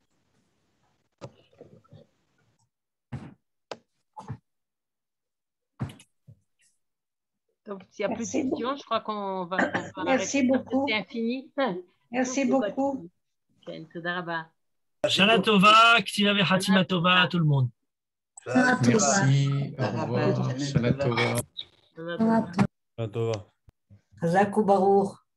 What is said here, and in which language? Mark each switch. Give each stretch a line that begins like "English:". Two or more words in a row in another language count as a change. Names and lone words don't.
French: Donc, s'il n'y a plus de questions, je crois qu'on va Merci beaucoup. C'est infini. Merci beaucoup.
Hebrew: שנה טובה כתיבה וחתימה טובה
French: à tout le monde. Merci, au revoir.
Hebrew: שנה טובה. שנה טובה. חזק וברוך.